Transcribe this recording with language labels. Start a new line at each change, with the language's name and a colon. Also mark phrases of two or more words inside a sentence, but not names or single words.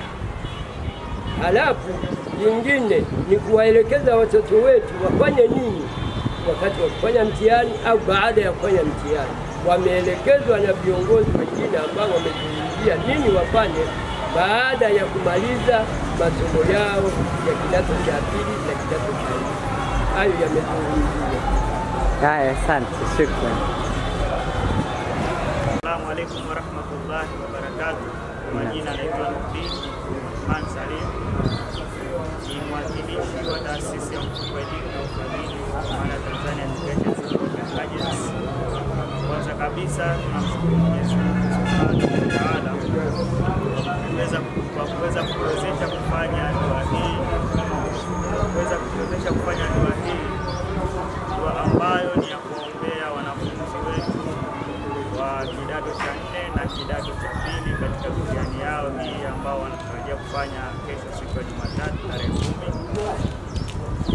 Swahili: Halafu lingine ni kuwaelekeza watoto wetu wafanye nini wakati wa kufanya mtihani au baada ya kufanya mtihani. Wameelekezwa na viongozi wengine ambao wamezungumzia nini wafanye baada ya kumaliza masomo yao ya kidato cha pili na kidato cha 4. Hayo yamezungumziwa. Haya, asante, shukrani.
Arabic: السلام عليكم ورحمة الله وبركاته.
Swahili: Majina naitwa Nurdin Osman Salim, ni mwakilishi wa taasisi ya mfuko wa elimu na ufadhili wa Tanzania Education Agency. Kwanza kabisa tunamshukuru Mwenyezi Mungu
Arabic: سبحانه وتعالى
Swahili: kwa kuweza kuwezesha kufanya dua hii, dua ambayo ni ya kuombea wanafunzi wetu wa kidato cha 4 na kidato cha pili katika mitihani yao hii ambao wanatarajia kufanya kesho siku ya Jumatatu tarehe 10.